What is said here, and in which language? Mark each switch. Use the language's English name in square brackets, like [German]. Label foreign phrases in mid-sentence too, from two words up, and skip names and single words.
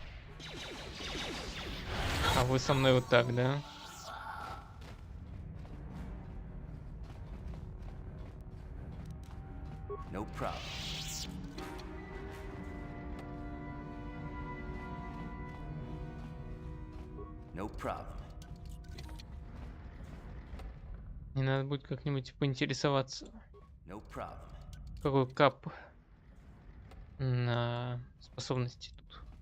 [Russian] А вы со мной вот так, да? [English] No problem. No problem. [Russian] Мне надо будет как-нибудь поинтересоваться, [English] No problem. [Russian] какой кап на способности тут.